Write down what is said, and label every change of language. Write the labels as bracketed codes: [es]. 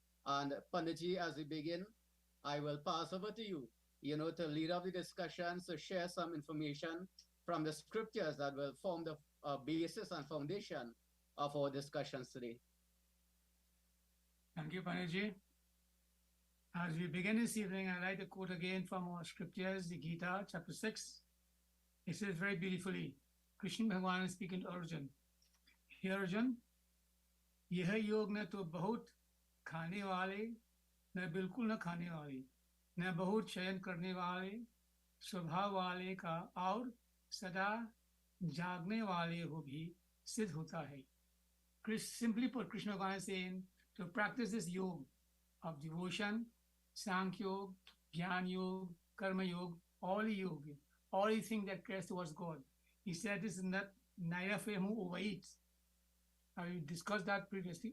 [en] And Panditji, as we begin, I will pass over to you, to lead up the discussion, so share some information from the scriptures that will form the basis and foundation of our discussions today. Thank you, Panaji. As we begin this evening, I'd like to quote again from our scriptures, the Gita, chapter 6. It says very beautifully, Krishna Bhagavan is speaking to Arjun. Here, Arjun, [hi] यह योग न तो बहुत खाने वाले न बिल्कुल न खाने वाले न बहुत शयन करने वाले स्वभाव वाले का और सदा जागने वाले हो भी सिद्ध होता है. [en] Simply put, Krishna Bhagavan is saying to practice this yoga of devotion, Sankhya Yoga, Jnana Yoga, Karma Yoga, all the things that cares towards God. He said this is not neither for him who overeats. I discussed that previously.